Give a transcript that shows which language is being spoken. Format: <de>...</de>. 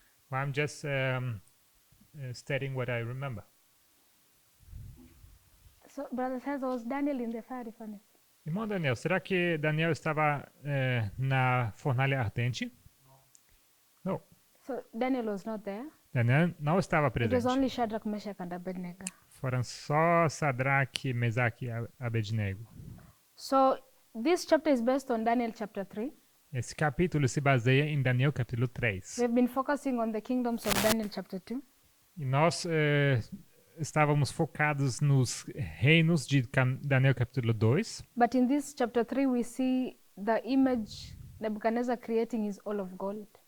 <en>Well, I'm just stating what I remember. So, Brother Cesar, was Daniel in the fiery furnace?</en> <pt>Irmão Daniel, será que Daniel estava na fornalha ardente? Não.</pt> <en>So Daniel was not there.</en> <pt>Daniel não estava</pt> <en>It was</en> <pt>presente.</pt> <en>only Shadrach, Meshach, and Abednego.</en> <pt>Foram só Sadraque, Mesaque e Abednego.</pt> <en>So this chapter is based on Daniel chapter 3.</en> <pt>Esse capítulo se baseia em Daniel capítulo 3.</pt> <en>We've been focusing on the kingdoms of Daniel chapter 2.</en> <pt>E nós estávamos focados nos reinos de Daniel capítulo 2.</pt> <en>But in this chapter 3, we see the image Nebuchadnezzar creating is all of gold.</en>